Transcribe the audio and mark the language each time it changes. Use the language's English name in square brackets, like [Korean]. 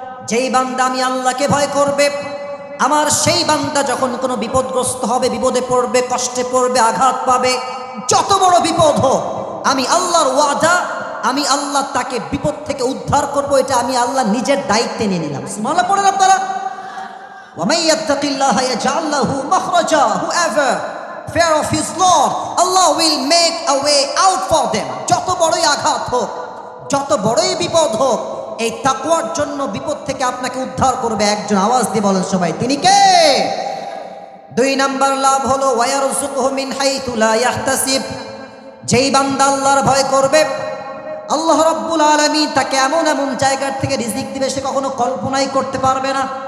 [Bangla] যেই বান্দা আমি আল্লাহকে ভয় করবে, আমার সেই বান্দা যখন কোনো বিপদগ্রস্ত হবে, বিপদে পড়বে, কষ্টে পড়বে, আঘাত পাবে, যত বড় বিপদ হোক, আমি আল্লাহর ওয়াদা, আমি আল্লাহ তাকে বিপদ থেকে উদ্ধার করব। এটা আমি আল্লাহ নিজের দায়িত্বে নিয়ে নিলাম। সুবহানাল্লাহ পড়েন আপনারা। [Arabic] ওয়া মাইয়াত্তাকিল্লাহা ইয়াজআল লাহু মাখরাজা। [English] Whoever fear of his Lord, Allah will make a way out for them. [Bangla] যত বড়ই আঘাত হোক, যত বড়ই বিপদ হোক, এই তাকওয়ার জন্য বিপদ থেকে আপনাকে উদ্ধার করবে একজন। আওয়াজ দিয়ে বলেন সবাই, তিনি কে? 2 নাম্বার লাভ হলো [Arabic] ওয়ায়ারযুকুহু মিন হাইতু লা ইয়াহতাসিব। [Bangla] যেই বান্দা আল্লাহর ভয় করবে, আল্লাহ রাব্বুল আলামিন তাকে এমন এমন জায়গার থেকে রিজিক দিবে সে কখনো কল্পনাই করতে পারবে না।